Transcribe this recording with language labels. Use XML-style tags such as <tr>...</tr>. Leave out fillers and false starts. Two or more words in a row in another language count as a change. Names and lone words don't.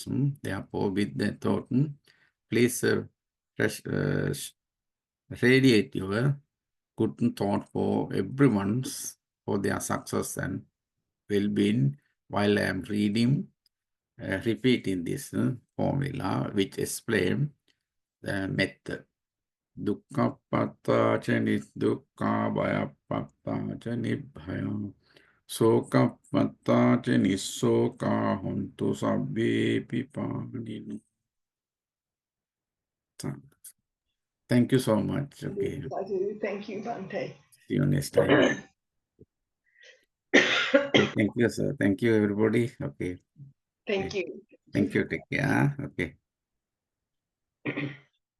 <en>Therefore, with the thought, please radiate your good thought for everyone's, for their success and well-being while I am reading, repeating this formula which explain the method.</en> <pi>Dukkha patta cha nidukkha bhaya patta cha nibbhaya soka patta cha nisoka hontu sabbe pipaninu.</pi> <en>Thank you so much. Okay. Thank you, Bhante. See you next time. Thank you, sir. Thank you, everybody. Okay. Thank you. Thank you. Take care. Okay.</en>